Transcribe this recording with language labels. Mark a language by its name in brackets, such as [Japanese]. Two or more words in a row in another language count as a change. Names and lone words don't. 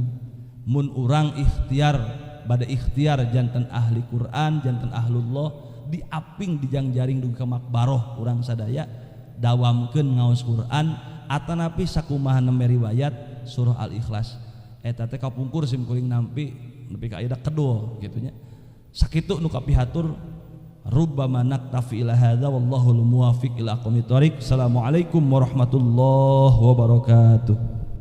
[Sundanese] Mun urang ikhtiar bade ikhtiar janten ahli Quran, janten ahlullah diaping dijangjaring dugi ka makbaroh urang sadaya dawamkeun ngaos Quran atanapi sakumaha nembe riwayat surah Al-Ikhlas eta teh kapungkur sim kuring nampi nepi ka aya kedua kitu nya. Sakitu nu kapihatur [Arabic] ربما نكتفي إلى هذا والله الموفق إلى أقوم الطريق. السلام عليكم ورحمة الله وبركاته.